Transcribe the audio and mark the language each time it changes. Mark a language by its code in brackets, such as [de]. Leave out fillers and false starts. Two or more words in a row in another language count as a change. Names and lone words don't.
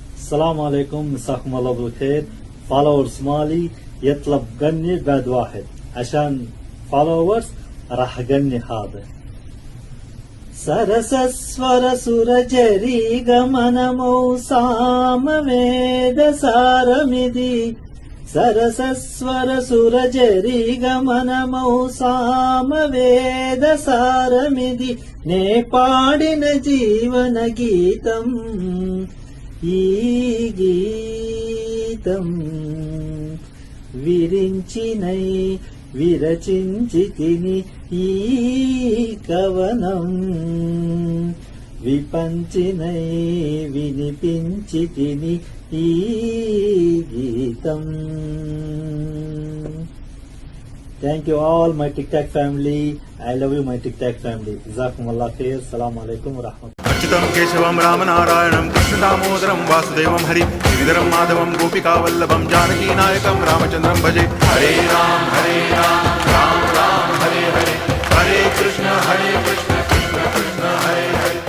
[ar] السلام عليكم مساكم الله بالخير. فولورز مالي يطلب غني بعد واحد عشان فولورز راح اغني هذا. [te] సరసస్వర సురజరీ గమనమౌ సామవేద సారమిది. సరసస్వర సురజరీ గమనమౌ సామవేద సారమిది. నే పాడిన జీవన గీతం ఈ గీతం విరించినై విరచించి తిని ఈ కవనం విపంచినై వినిపించి తిని ఈ గీతం. [en] Thank you all my TikTok family. I love you my TikTok family. [ar] جزاكم الله خير. السلام عليكم ورحمة الله. [sa] అచ్యుతం కేశవం రామనారాయణం కృష్ణ దామోదరం వాసుదేవం హరి శ్రీధరం మాధవం గోపికా వల్లభం జానకీ నాయకం రామచంద్రం భజే. హరే రామ్ రామ్ రామ్ హరే హరే హరే కృష్ణ కృష్ణ కృష్ణ హరే హరే.